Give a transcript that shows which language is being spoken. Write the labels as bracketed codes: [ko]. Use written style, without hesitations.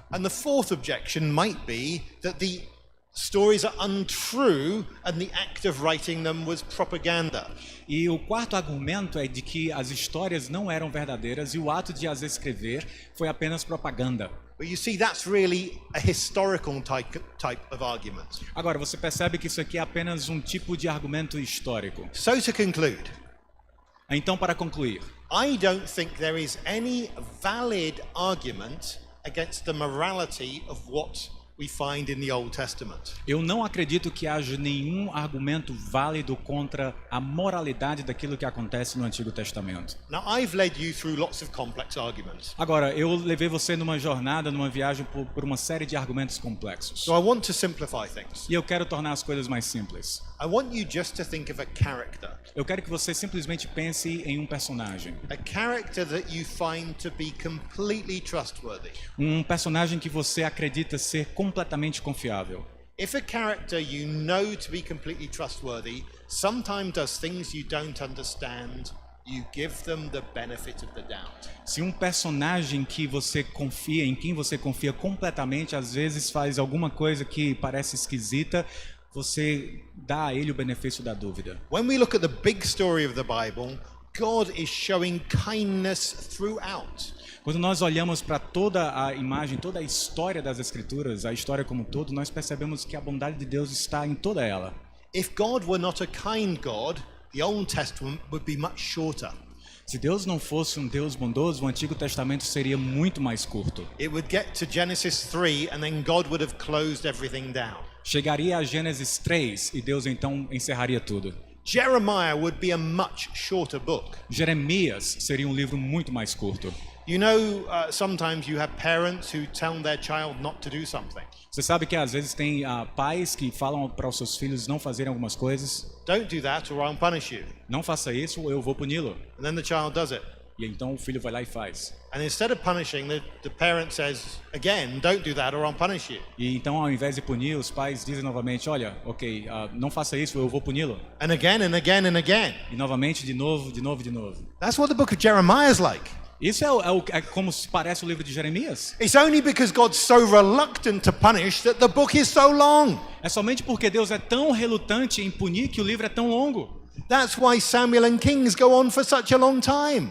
[en] And the fourth objection might be that the stories are untrue and the act of writing them was propaganda. [pt] E o quarto argumento é de que as histórias não eram verdadeiras e o ato de as escrever foi apenas propaganda. [en] But you see, that's really a historical type of argument. [pt] Agora, você percebe que isso aqui é apenas um tipo de argumento histórico. [en] So to conclude, [pt] Então, para concluir, [en] I don't think there is any valid argument against the morality of what we find in the Old Testament. [pt] eu não acredito que haja nenhum argumento válido contra a moralidade daquilo que acontece no Antigo Testamento. [en] Now, I've led you through lots of complex arguments. [pt] Agora, eu levei você numa jornada, numa viagem por uma série de argumentos complexos. [en] So I want to simplify things. [pt] E eu quero tornar as coisas mais simples. [en] I want you just to think of a character. [pt] Eu quero que você simplesmente pense em um personagem. [en] A character that you find to be completely trustworthy. [pt] Um personagem que você acredita ser completamente confiável. [en] If a character you know to be completely trustworthy sometimes does things you don't understand, you give them the benefit of the doubt. [pt] Se um personagem que você confia, em quem você confia completamente, às vezes faz alguma coisa que parece esquisita, você dá a ele o benefício da dúvida. [en] When we look at the big story of the Bible, God is showing kindness throughout. [pt] Quando nós olhamos para toda a imagem, toda a história das Escrituras, a história como um todo, nós percebemos que a bondade de Deus está em toda ela. [en] If God were not a kind God, the Old Testament would be much shorter. [pt] Se Deus não fosse um Deus bondoso, o Antigo Testamento seria muito mais curto. [en] It would get to Genesis 3 and then God would have closed everything down. [pt] Chegaria a Gênesis 3 e Deus então encerraria tudo. [en] Jeremiah would be a much shorter book. [pt] Jeremias seria um livro muito mais curto. [en] You know, sometimes you have parents who tell their child not to do something. [pt] Você sabe que às vezes tem pais que falam para os seus filhos não fazerem algumas coisas. [en] Don't do that or I'll punish you. [pt] Não faça isso ou eu vou puni-lo. [en] And then the child does it. [pt] E então o filho vai lá e faz. [en] And instead of punishing, the parent says, again, don't do that or I'll punish you. [pt] E então ao invés de punir, os pais dizem novamente, olha, ok, não faça isso ou eu vou puni-lo. [en] And again and again and again. [pt] E novamente, de novo, de novo, de novo. [en] That's what the book of Jeremiah is like. [pt] Isso é como se parece o livro de Jeremias. [en] It's only because God's so reluctant to punish that the book is so long. [pt] É somente porque Deus é tão relutante em punir que o livro é tão longo. [en] That's why Samuel and Kings go on for such a long time.